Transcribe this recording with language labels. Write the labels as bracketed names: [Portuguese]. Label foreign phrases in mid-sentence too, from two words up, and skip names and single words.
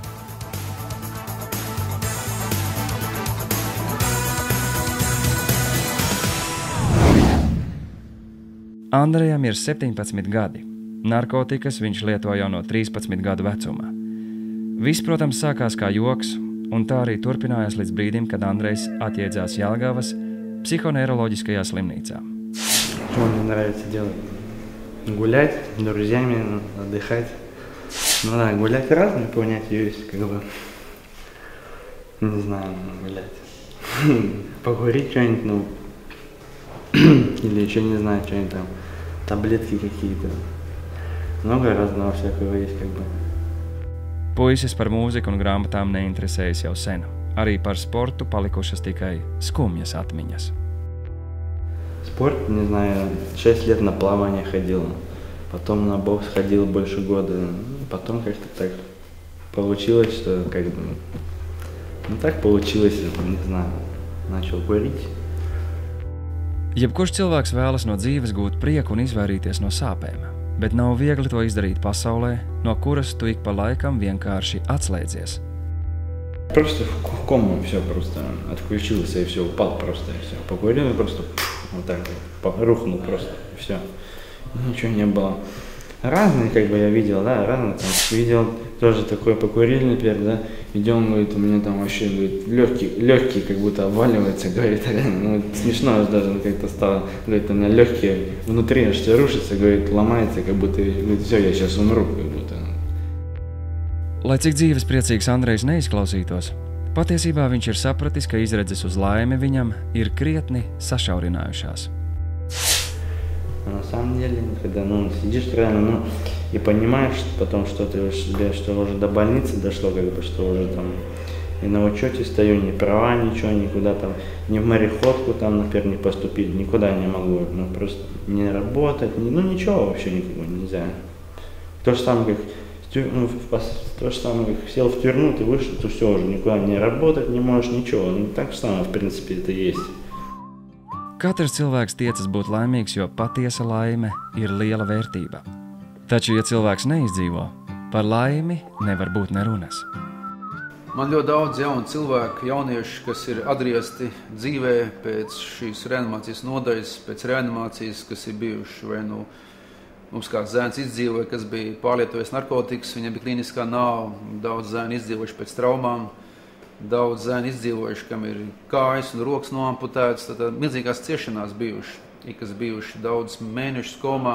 [Latvian] Andrejam ir 17 gadi. Narkotikas viņš lieto jau no 13 gadu vecuma. Viss, protams, sākās kā joks, un tā arī turpinājās līdz brīdim, kad Andrejs atjēdzās Jelgavas psihoneiroloģiskajā slimnīcā. [Russian] Что мне нравится делать? Гулять с друзьями, отдыхать. Ну да, гулять разные понятия есть, как бы. Не знаю, гулять. Покурить что-нибудь, ну. Или еще не знаю, что-нибудь там. Таблетки какие-то. Много разного всякого есть, как бы. [Latvian] Puisis par mūziku un grāmatām neinteresējas jau sen. Arī par sportu palikušas tikai skumjas atmiņas. [Russian] Спорт, не знаю, 6 лет на плавание ходил, потом на бокс ходил больше года, потом как-то так получилось, что как бы, ну так получилось, не знаю, начал курить. [Latvian] Jebkurš cilvēks vēlas no dzīves gūt prieku un izvairīties no sāpēm, bet nav viegli to izdarīt pasaulē, no kuras tu ik pa laikam vienkārši atslēdzies. [Russian] Просто в кому все просто отключился и все, упал просто и все. Покурил и просто вот так вот, рухнул просто и все. Ничего не было. Разные, как бы я видел, да, разные там. Видел тоже такой покурили, например, да. Идем, говорит, у меня там вообще, говорит, легкий как будто обваливается, говорит, ну, смешно даже как-то стало, говорит, у меня легкие внутри аж все рушится, говорит, ломается, как будто, говорит, все, я сейчас умру, как будто. [Latvian] Lai cik dzīves priecīgs Andrejs neizklausītos, patiesībā viņš ir sapratis, ka izredzes uz laimi viņam ir krietni sašaurinājušās. [Russian] На самом деле, когда сидишь реально, и понимаешь потом, что ты уже до больницы дошло, как бы, что уже там и на учете стою, ни права, ничего, никуда там, ни в мореходку там, например, не поступить, никуда не могу, просто не работать, ничего вообще никакого нельзя. То же самое, как сел в тюрьму, ты вышел, то все уже никуда не работать не можешь, ничего. Так же самое, в принципе, это есть. [Latvian] Katrs cilvēks tiecas būt laimīgs, jo patiesa laime ir liela vērtība. Taču, ja cilvēks neizdzīvo, par laimi nevar būt nerunas. Man ļoti daudz jaunu cilvēku, jaunieši, kas ir atgriezti dzīvē pēc šīs reanimācijas nodaļas, pēc reanimācijas, kas ir bijuši vai mums kāds zēns izdzīvoja, kas bija pārlietojis narkotikas, viņam bija klīniskā nāve, daudz zēni izdzīvojuši pēc traumām, daudz zēni izdzīvojuši, kam ir kājas un rokas noamputētas, tad milzīgās ciešanās bijuši, kas bijuši daudz mēnešus komā.